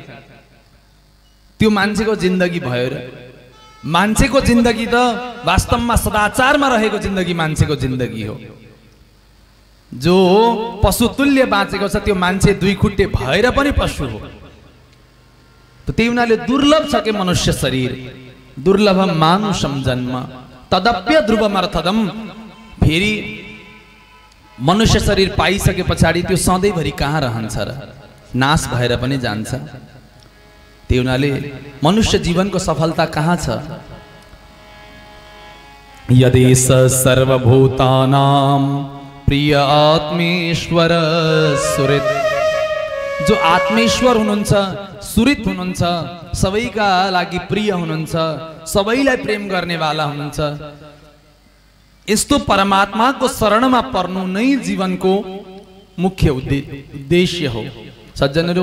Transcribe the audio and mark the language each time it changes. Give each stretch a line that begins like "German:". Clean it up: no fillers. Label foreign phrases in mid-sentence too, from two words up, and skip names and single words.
Nepali: त्यो मान्छेको जिन्दगी भयो र? मान्छेको जिन्दगी त वास्तवमा सदाचारमा रहेको जिन्दगी मान्छेको जिन्दगी हो। जो पशुतुल्य बाँचेको छ त्यो मान्छे दुई खुट्टे भएर पनि पशु हो। त त्यही हुनाले दुर्लभ छ के मनुष्य शरीर,
Sanskrit: दुर्लभम मानुषम जन्म तदप्य ध्रुवमर्थदम।
Nepali: फेरि मनुष्य शरीर पाइसके पछाडि त्यो सधैँभरि कहाँ रहन्छ र? नाश भएर पनि जान्छ। त्यही हुनाले मनुष्य जीवनको सफलता कहाँ छ?
Sanskrit: यदेश सर्वभूतानां प्रिय आत्मेश्वर सुरित।
Nepali: जो आत्मेश्वर हुनुहुन्छ, सुरित हुनुहुन्छ, सबैका लागि प्रिय हुनुहुन्छ, सबैलाई प्रेम गर्नेवाला हुनुहुन्छ, यस्तो परमात्माको शरणमा पर्नु नै जीवनको मुख्य उद्देश्य हो सज्जनहरू।